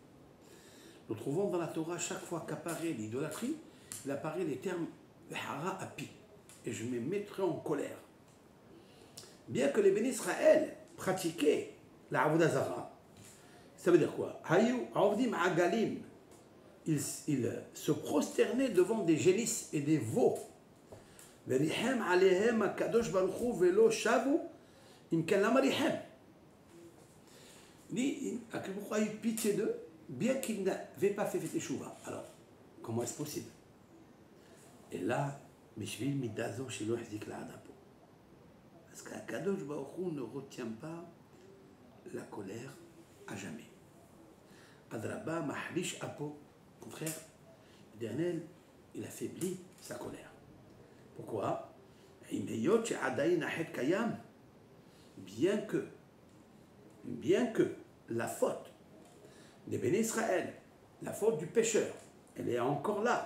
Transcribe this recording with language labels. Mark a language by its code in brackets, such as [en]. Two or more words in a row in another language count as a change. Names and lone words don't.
[fr] Nous trouvons dans la Torah, chaque fois qu'apparaît l'idolâtrie, il apparaît les termes [he] חרה אפי. [fr] Et je me mettrai en colère. Bien que les bénis Israël pratiquaient la [he] עבודה זרה, [fr] ça veut dire quoi? Ils se prosternaient devant des génisses et des veaux. [he] וריחם עליהם הקדוש ברוך הוא ולא שבו אם כן למה ריחם? הקדוש ברוך הוא [fr] a eu pitié d'eux bien qu'ils n'avaient pas fait teshuva. Alors, comment est-ce possible? Et là, [he] בשביל מידה זו שלא החזיק לעד אפו. [fr] Parce qu' [he] הקדוש ברוך הוא [fr] ne retient pas la colère à jamais. [he] אדרבה מחליש אפו. [fr] Mon frère, l'Éternel, il affaiblit sa colère. Pourquoi? Bien que la faute des bénis Israël, la faute du pécheur, elle est encore là.